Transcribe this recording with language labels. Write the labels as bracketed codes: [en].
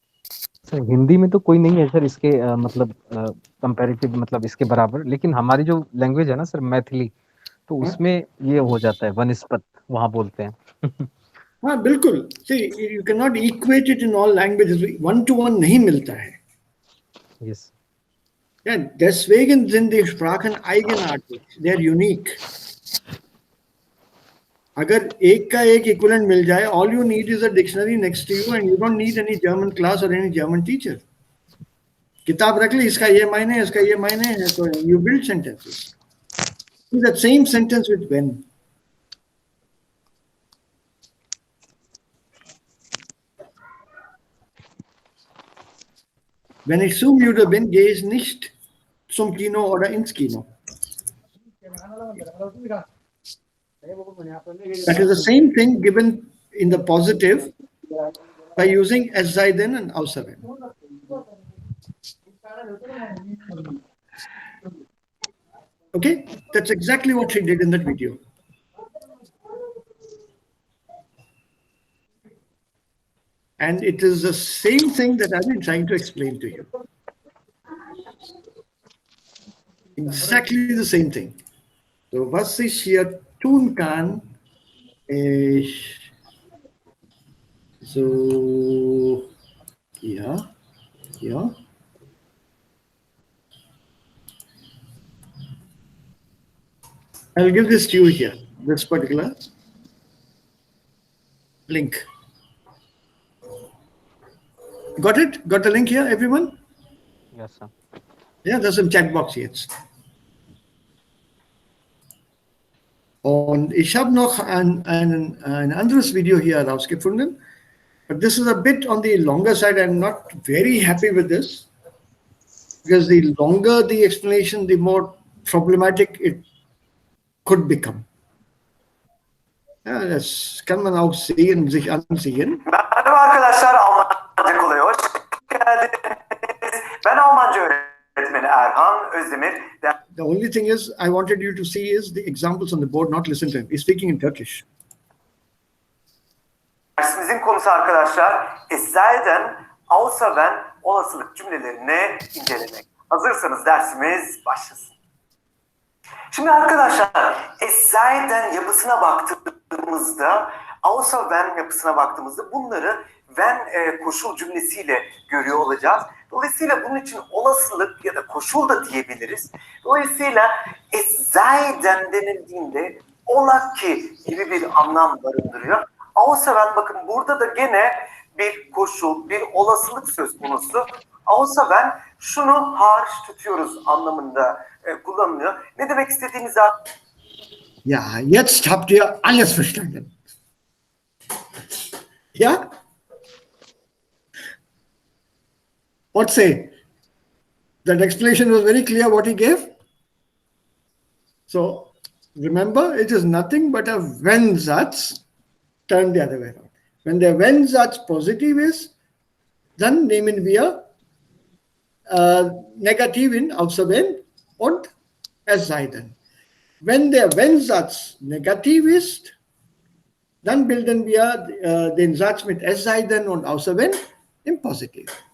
[hi] Sir Hindi में तो कोई नहीं है सर इसके मतलब कंपैरेटिव मतलब इसके बराबर, लेकिन हमारी जो लैंग्वेज है ना सर मैथिली, तो उसमें ये हो जाता है वनस्पत, वहाँ बोलते हैं. हाँ बिल्कुल. [en] See, you cannot equate it in all languages. One to one [hi] नहीं मिलता है. [en] Yes. [de] Ja, deswegen sind die Sprachen eigenartig. [en] They are unique. [hi] अगर एक का एक [en] equivalent [hi] मिल जाए, [en] all you need is a dictionary next to you and you don't need any German class or any German teacher. [hi] किताब रख ली, इसका ये मायने है, इसका ये मायने है, तो [en] you build sentences. Do that same sentence with when. [de] Wenn ich zu müde bin, gehe ich nicht zum Kino oder ins Kino. [en] That is the same thing given in the positive by using es sei denn and außer wenn. Okay, that's exactly what she did in that video. And it is the same thing that I've been trying to explain to you. Exactly the same thing. [de] So, was ich hier tun kann, ich so, ja. [en] I'll give this to you here, this particular link. Got it? Got the link here, everyone? Yes, sir. [de] Ja, das ist im Chatbox jetzt. Und ich habe noch ein anderes Video hier herausgefunden. [en] But this is a bit on the longer side. I'm not very happy with this. Because the longer the explanation, the more problematic it could become. [de] Ja, das kann man auch sehen, sich ansehen. [tr] Merhaba arkadaşlar, Almanca kolay hoş geldiniz. Ben Almanca öğretmeni Erhan Özdemir. [en] The only thing is, I wanted you to see is the examples on the board, not listen to him. He's speaking in Turkish. [tr] Dersimizin konusu arkadaşlar, es sei denn, außer wenn olasılık cümlelerini incelemek. Hazırsanız dersimiz başlasın. Şimdi arkadaşlar, es sei denn yapısına baktığımızda, außer when yapısına baktığımızda bunları when koşul cümlesiyle görüyor olacağız. Dolayısıyla bunun için olasılık ya da koşul da diyebiliriz. Dolayısıyla es sei denn denildiğinde ola ki gibi bir anlam barındırıyor. Außer bakın burada da gene bir koşul, bir olasılık söz konusu. Außer şunu hariç tutuyoruz anlamında kullanılıyor. Ne demek istediğimizi [de] Ja, jetzt habt ihr alles verstanden. Ja? [en] What say? That explanation was very clear what he gave. So remember, it is nothing but a when Satz turned the other way around. [de] When der wenn Satz positiv ist, dann nehmen wir Negativen außer wenn und es sei denn. Wenn der wenn Satz negativ ist, dann bilden wir den Satz mit es sei denn und außer wenn im Positiv.